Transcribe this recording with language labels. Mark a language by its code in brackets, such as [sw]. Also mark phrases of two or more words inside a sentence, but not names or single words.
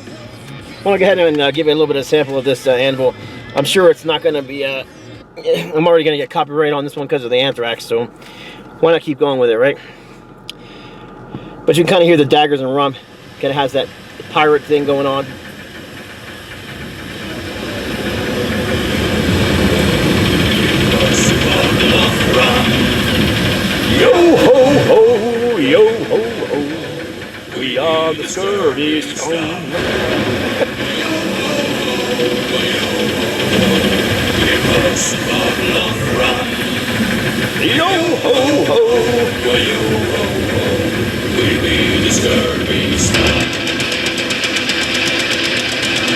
[en] I want to go ahead and give you a little bit of a sample of this Anvil. I'm sure it's not going to be. I'm already going to get copyright on this one because of the Anthrax, so why not keep going with it, right? But you can kind of hear the Daggers and Rum. Kind of has that pirate thing going on. Yo ho ho, yo ho ho, we are the service home. Yo ho ho, yo ho ho, we be the scurvy stone.